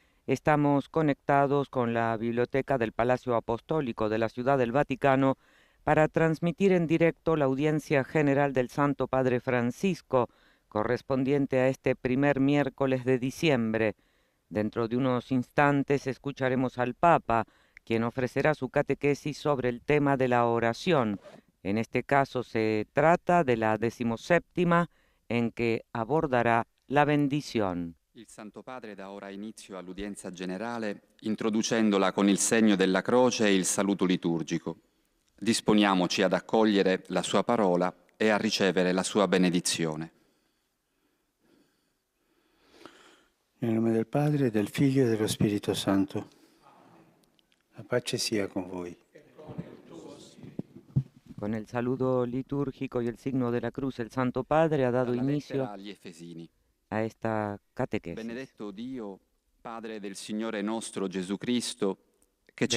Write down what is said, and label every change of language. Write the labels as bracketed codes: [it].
[es] Estamos conectados con la Biblioteca del Palacio Apostólico de la Ciudad del Vaticano para transmitir en directo la audiencia general del Santo Padre Francisco, correspondiente a este primer miércoles de diciembre. Dentro de unos instantes escucharemos al Papa, quien ofrecerá su catequesis sobre el tema de la oración. En este caso se trata de la 17ª en que abordará la bendición. [it] Il Santo Padre dà ora inizio all'udienza generale, introducendola con il segno della croce e il saluto liturgico. Disponiamoci ad accogliere la sua parola e a ricevere la sua benedizione. Nel nome del Padre, del Figlio e dello Spirito Santo. La pace sia con voi. [es] Con el saludo litúrgico y el signo de la cruz, el Santo Padre ha dado [it] Dalla [es] inicio [it] lettera agli Efesini. [es] a esta catequesis. [it] Benedetto Dio, Padre del Signore nostro Gesù Cristo, che ci